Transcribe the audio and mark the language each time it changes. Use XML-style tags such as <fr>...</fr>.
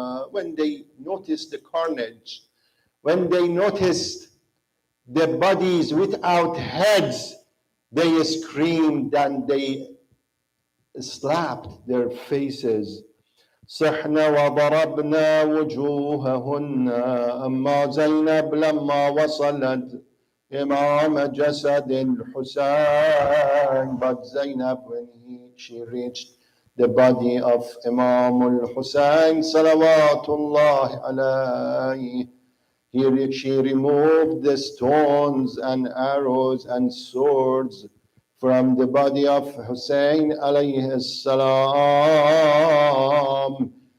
<en>When they noticed the carnage, when they noticed the bodies without heads, they screamed and they slapped their faces.</en> <ar>صحنا وضربنا وجوههن. أما زينب لما وصلت إمام جسد الحسين.</ar> <en>But Zainab, when she reached the body of Imam al-Hussein salawatullahi alayhi, she removed the stones and arrows and swords from the body of Hussein alayhi salam.</en>